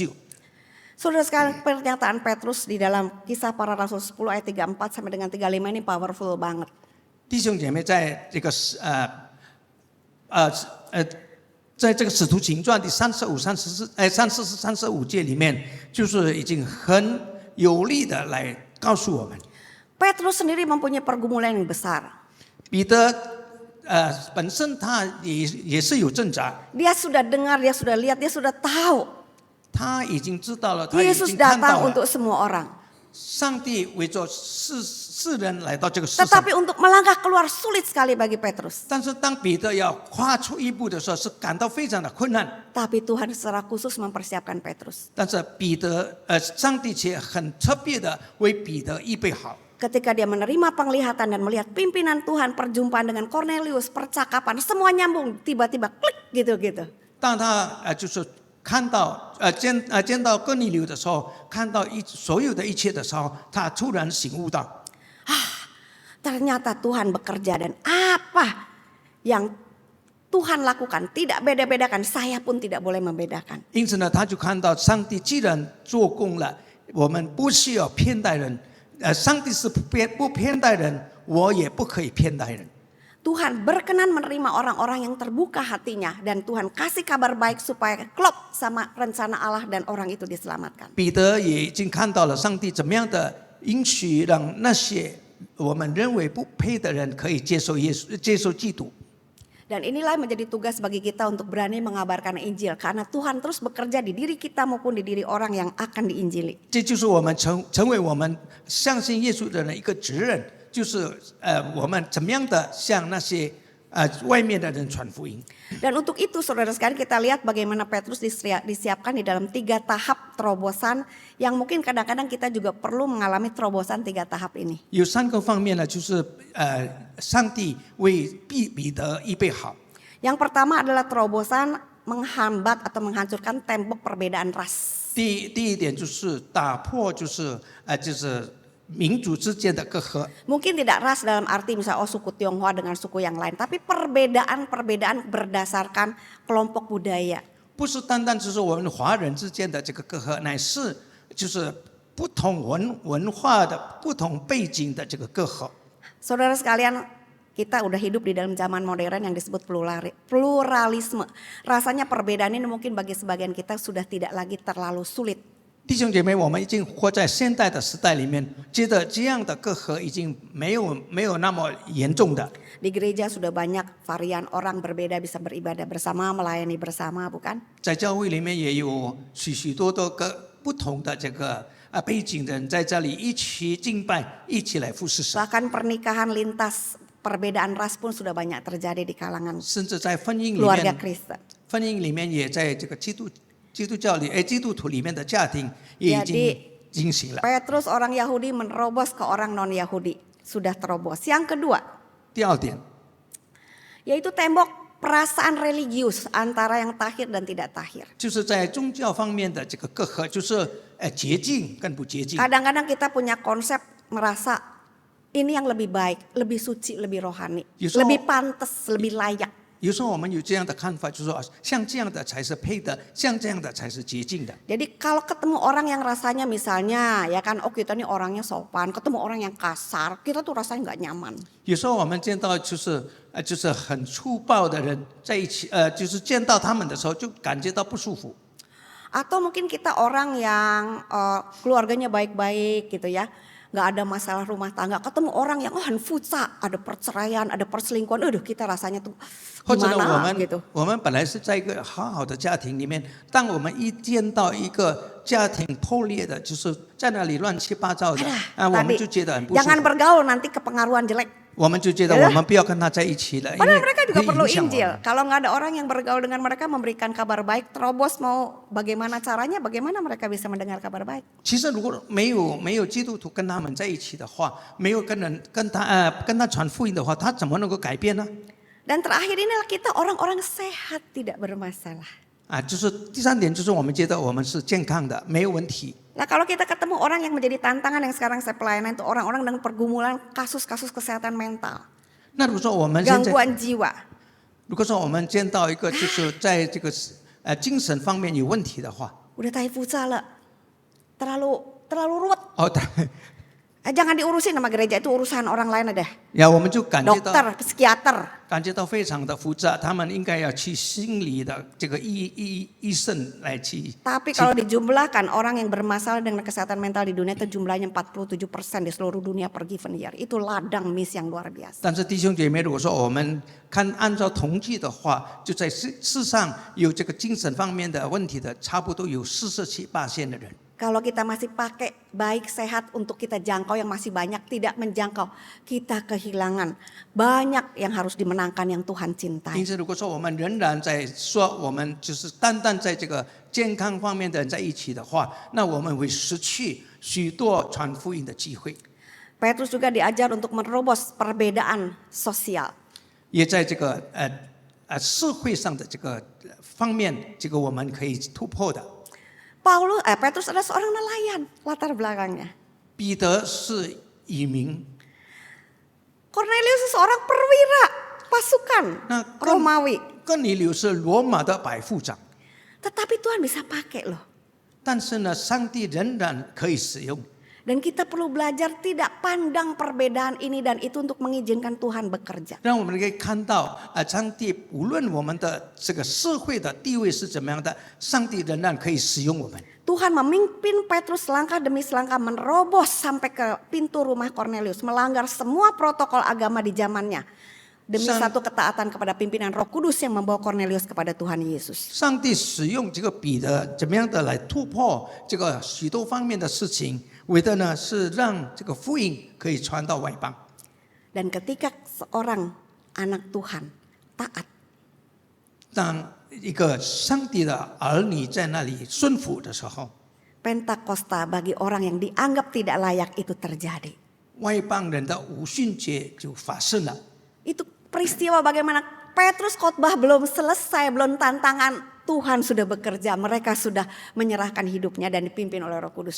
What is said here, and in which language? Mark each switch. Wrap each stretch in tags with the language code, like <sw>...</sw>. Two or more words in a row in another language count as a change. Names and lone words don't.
<id>Saudara sekalian, pernyataan Petrus di dalam Kisah Para Rasul 10 ayat 34 sampai dengan 35 ini powerful banget.</id> <zh>弟兄姐妹，在这个在这个使徒行传第34节里面，就是已经很有力的来告诉我们，</zh> <id>Petrus sendiri mempunyai pergumulan yang besar.</id> <zh>彼得本身他也是有挣扎，</zh> <id>Dia sudah dengar, dia sudah lihat, dia sudah tahu</id> <zh>他已经知道了，他已</zh> <id>Yesus</id> <zh>经看</zh> <id>datang</id> <zh>到</zh> <id>untuk</id> <zh>了，</zh> <id>semua orang.</id> <zh>上帝为着世人来到这个世上。</zh> <id>Tetapi untuk melangkah keluar sulit sekali bagi Petrus.</id> <zh>但是当彼得要跨出一步的时候，是感到非常的困难。</zh> <id>Tapi Tuhan secara khusus mempersiapkan Petrus.</id> <zh>但是上帝却很特别的为彼得预备好。</zh> <id>Ketika dia menerima penglihatan dan melihat pimpinan Tuhan, perjumpaan dengan Cornelius, percakapan, semua nyambung. Tiba-tiba klik gitu-gitu.</id> <zh>当他就是看到见到哥尼流的时候，看到所有的一切的时候，他突然醒悟到，</zh> <id>Ternyata Tuhan bekerja dan apa yang Tuhan lakukan tidak beda-bedakan. Saya pun tidak boleh membedakan.</id> <zh>因此呢，他就看到上帝既然做工了，我们不需要偏待人。上帝是不偏待人，我也不可以偏待人。</zh> <id>Tuhan berkenan menerima orang-orang yang terbuka hatinya. Dan Tuhan kasih kabar baik supaya klop sama rencana Allah dan orang itu diselamatkan.</id> <zh>彼得也已经看到了上帝怎么样的允许让那些我们认为不配的人可以接受耶稣，接受基督。</zh> <id>Dan inilah menjadi tugas bagi kita untuk berani mengabarkan Injil. Karena Tuhan terus bekerja di diri kita maupun di diri orang yang akan diinjili.</id> <zh>这就是我们成为我们相信耶稣的人一个责任，就是我们怎么样的向那些外面的人传福音。</zh> <id>Dan untuk itu saudara sekalian kita lihat bagaimana Petrus disiapkan di dalam 3 tahap terobosan. Yang mungkin kadang-kadang kita juga perlu mengalami terobosan 3 tahap ini.</id> <zh>有3个方面呢，就是上帝为彼得预备好。</zh> <id>Yang pertama adalah terobosan menghambat atau menghancurkan tembok perbedaan ras.</id> <zh>第一点就是打破，就是民族之间的隔阂。</zh> <id>Mungkin tidak ras dalam arti misalnya suku Tionghoa dengan suku yang lain. Tapi perbedaan berdasarkan kelompok budaya.</id> <zh>不是单单只是我们华人之间的这个隔阂，乃是就是不同文化的不同背景的这个隔阂。</zh> <id>Saudara sekalian, kita udah hidup di dalam zaman modern yang disebut pluralisme. Rasanya perbedaan ini mungkin bagi sebagian kita sudah tidak lagi terlalu sulit.</id> <zh>弟兄姐妹，我们已经活在现代的时代里面，觉得这样的隔阂已经没有那么严重的。</zh> <id>Di gereja sudah banyak varian orang berbeda bisa beribadah bersama, melayani bersama, bukan?</id> <zh>在教会里面也有许多个不同的这个背景的人在这里一起敬拜，一起来服侍神。</zh> <id>Bahkan pernikahan lintas perbedaan ras pun sudah banyak terjadi di kalangan</id> <zh>甚至在婚姻里</zh> <id>keluarga</id> <zh>面，</zh> <id>Kristen.</id> <zh>婚姻里面也在这个基督教里，基督徒里面的家庭也已经进行了。</zh> <id>Petrus orang Yahudi menerobos ke orang non Yahudi, sudah terobos. Yang kedua,</id> <zh>第二点，</zh> <id>yaitu tembok perasaan religius antara yang tahir dan tidak tahir.</id> <zh>就是在宗教方面的这个隔阂，就是洁净跟不洁净。</zh> <id>Kadang-kadang kita punya konsep merasa ini yang lebih baik, lebih suci, lebih rohani, Justru- lebih pantas, lebih layak.</id> <zh>有时候我们有这样的看法，就是说像这样的才是配的，像这样的才是洁净的。</zh> <id>Jadi kalau ketemu orang yang rasanya misalnya ya kan, oh kita nih orangnya sopan, ketemu orang yang kasar, kita tuh rasanya nggak nyaman.</id> <zh>有时候我们见到就是很粗暴的人在一起，就是见到他们的时候就感觉到不舒服。</zh> <id>Atau mungkin kita orang yang keluarganya baik-baik gitu ya, nggak ada masalah rumah tangga, ketemu orang yang futsal, ada perceraian, ada perselingkuhan, aduh kita rasanya tuh</id> <zh>或者呢，</zh> <id>gimana gitu.</id> <zh>我们本来是在一个好好的家庭里面，当我们一见到一个家庭破裂的，就是在那里乱七八糟的，我们</zh> <id>Tadi</id> <zh>就觉得很不舒</zh> <id>jangan</id> <zh>服。</zh> <id>bergaul nanti kepengaruhan jelek.</id> <zh>我们就觉得我们不要跟他在一起了，因</zh> <id>Padahal</id> <zh>为</zh> <id>mereka juga</id> <zh>会</zh> <id>perlu</id> <zh>影响我</zh> <id>Injil.</id> <zh>们。</zh> <id>Kalau nggak ada orang yang bergaul dengan mereka memberikan kabar baik, terobos mau bagaimana caranya, bagaimana mereka bisa mendengar kabar baik.</id> <zh>其实如果没有基督徒跟他们在一起的话，没有跟他传福音的话，他怎么能够改变呢？</zh> <id>Dan terakhir inilah kita orang-orang sehat tidak bermasalah.</id> <zh>就是第三点，就是我们觉得我们是健康的，没有问题。</zh> <id>Nah kalau kita ketemu orang yang menjadi tantangan yang sekarang saya pelayanan itu orang-orang dengan pergumulan kasus-kasus kesehatan mental,</id> <zh>那如果说我们现在，</zh> <id>gangguan jiwa.</id> <zh>如果说我们见到一个就是在这个精神方面有问题的话，</zh> <id>Udah tai futsal了, terlalu ruwet.</id> <zh>哦，</zh> <id>Jangan diurusin sama gereja, itu urusan orang lain ada.</id> <zh>然后我们就感觉到</zh> <id>Dokter, psikiater.</id> <zh>非常的复杂，他们应该要去心理的这个医生来去。</zh> <id>Tapi kalau dijumlahkan orang yang bermasalah dengan kesehatan mental di dunia itu jumlahnya 47% di seluruh dunia</id> <en>per given year.</en> <id>Itu ladang miss yang luar biasa.</id> <zh>但是弟兄姐妹，如果说我们按照统计的话，就在世上有这个精神方面的问题的，差不多有47%的人。</zh> <id>Kalau kita masih pakai baik sehat untuk kita jangkau yang masih banyak, tidak menjangkau, kita kehilangan banyak yang harus dimenangkan yang Tuhan</id> <zh>因</zh> <id>cintai.</id> <zh>此，如果说我们仍然在说我们就是单单在这个健康方面的人在一起的话，那我们会失去许多传福音的机会。</zh> <id>Petrus juga diajar untuk menerobos perbedaan sosial.</id> <zh>也在这个社会上的这个方面，这个我们可以突破的。</zh> <id>Petrus adalah seorang nelayan latar belakangnya.</id> <zh>彼得是渔民，</zh> <id>Cornelius seorang perwira pasukan Nah, Romawi.</id> <zh>哥尼流是罗马的百夫长，</zh> <id>Tetapi Tuhan bisa pakai loh.</id> <zh>但是呢，上帝仍然可以使用。</zh> <id>Dan kita perlu belajar tidak pandang perbedaan ini dan itu untuk mengizinkan Tuhan bekerja.</id> <zh>让我们可以看到上帝无论我们的这个社会的地位是怎么样的，上帝仍然可以使用我们。</zh> <id>Tuhan memimpin Petrus langkah demi selangkah menerobos sampai ke pintu rumah Kornelius, melanggar semua protokol agama di zamannya demi satu ketaatan kepada pimpinan Roh Kudus yang membawa Kornelius kepada Tuhan Yesus.</id> <zh>上帝使用这个彼得怎么样的来突破这个许多方面的事情，为的呢是让这个福音可以传到外邦。</zh> <id>Dan ketika seorang anak Tuhan taat,</id> <zh>当一个上帝的儿女在那里顺服的时候，</zh> <id>Pentakosta bagi orang yang dianggap tidak layak itu terjadi.</id> <zh>外邦人的五旬节就发生了。</zh> <id>Itu peristiwa bagaimana Petrus khotbah belum selesai, belum tantangan, Tuhan sudah bekerja, mereka sudah menyerahkan hidupnya dan dipimpin oleh Roh Kudus,</id>